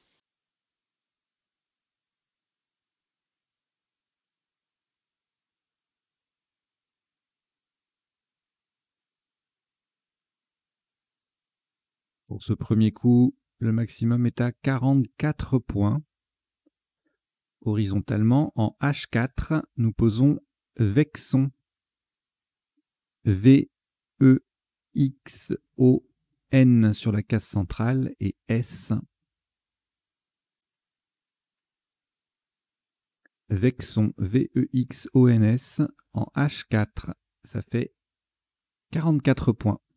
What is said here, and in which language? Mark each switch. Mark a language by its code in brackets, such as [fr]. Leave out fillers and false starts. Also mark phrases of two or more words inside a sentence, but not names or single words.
[fr] Pour ce premier coup, le maximum est à 44 points. Horizontalement, en H4, nous posons Vexon. V-E-X-O-N sur la case centrale et S. Vexon, V-E-X-O-N-S en H4. Ça fait 44 points.